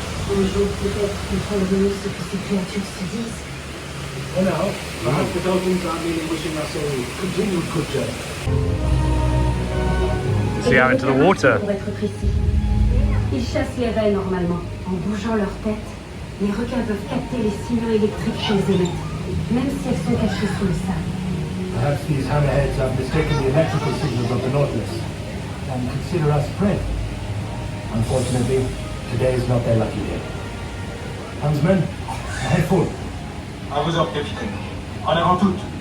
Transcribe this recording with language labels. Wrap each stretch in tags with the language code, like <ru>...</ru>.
<fr>Un jour, peut-être, comprendrons-nous ce que ces créatures se disent.</fr> <en>For now, perhaps the dolphins aren't really wishing us a continued good journey. See out into the water.</en> <fr>Pour être précis, ils chassent les raies normalement. En bougeant leur tête, les requins peuvent capter les signaux électriques qu'ils émettent, même si elles sont cachées sous le sable.</fr> <en>Perhaps these hammerheads have mistaken the electrical signals of the Nautilus and consider us prey. Unfortunately, today is not their lucky day. Huntsman, head full.</en> <fr>À vos ordres, capitaine. En avant toutes.</fr>